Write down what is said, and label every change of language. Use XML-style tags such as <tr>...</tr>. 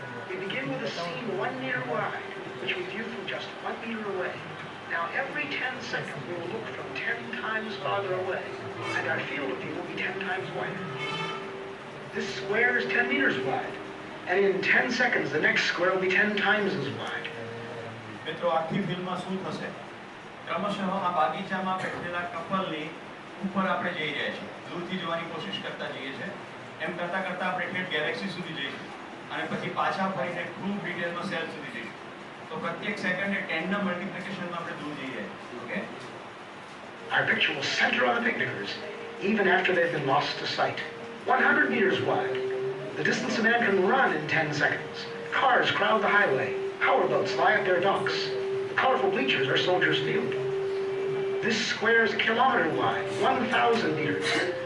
<en>We begin with a scene 1 meter wide, which we view from just 1 meter away. Now, every 10 seconds, we will look from 10 times farther away, and our field of view will be 10 times wider. This square is 10 meters wide, and in 10 seconds, the next square will be 10 times as wide.</en> <gu>મિત્રો, આખી ફિલ્મમાં શું થશે? ક્રમશઃ આ બાગીચામાં બેઠેલા કપલની ઉપર આપણે જઈ રહ્યા છીએ. દૂરથી જોવાની કોશિશ કરતા જઈએ છીએ. એમ કરતા કરતા આપણે ઠેઠ ગેલેક્સી સુધી જઈશું અને પછી પાછા ફરીને ખૂબ ડિટેલમાં સેલ સુધી જઈશું. તો પ્રત્યેક સેકન્ડે 10ના મલ્ટિપ્લિકેશનમાં આપણે દૂર જઈ રહ્યા છીએ. Okay?</gu> <en>Our picture will center on the picnickers, even after they've been lost to sight. 100 meters wide. The distance a man can run in 10 seconds. Cars crowd the highway. Powerboats lie at their docks. The colorful bleachers are Soldiers Field. This square is a kilometer wide, 1,000 meters.</en>